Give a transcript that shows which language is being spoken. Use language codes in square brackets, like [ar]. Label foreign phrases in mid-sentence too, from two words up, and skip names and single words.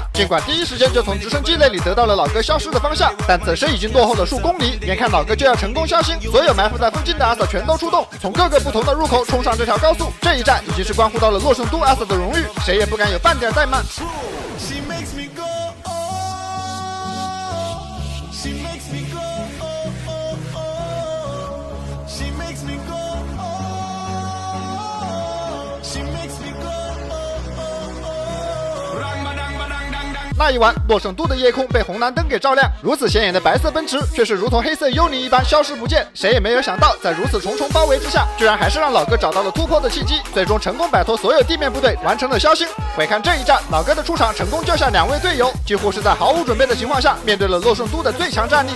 [zh] 尽管第一时间就从直升机那里得到了老哥消失的方向，但此时已经落后了数公里。眼看老哥就要成功消星，所有埋伏在附近的阿 Sa 全都出动，从各个不同的入口冲上这条高速。这一战已经是关乎到了洛圣都阿 Sa 的荣誉，谁也不敢有半点怠慢。 [en] She makes me go, oh, oh, oh. She makes me go, oh. She makes me go, oh, oh, oh. Rang ba dang ba dang dang dang. [zh] 那一晚，洛圣都的夜空被红蓝灯给照亮，如此显眼的白色奔驰却是如同黑色幽灵一般消失不见。谁也没有想到，在如此重重包围之下，居然还是让老哥找到了突破的契机，最终成功摆脱所有地面部队，完成了消星。回看这一战，老哥的出场成功救下2位队友，几乎是在毫无准备的情况下，面对了洛圣都的最强战力。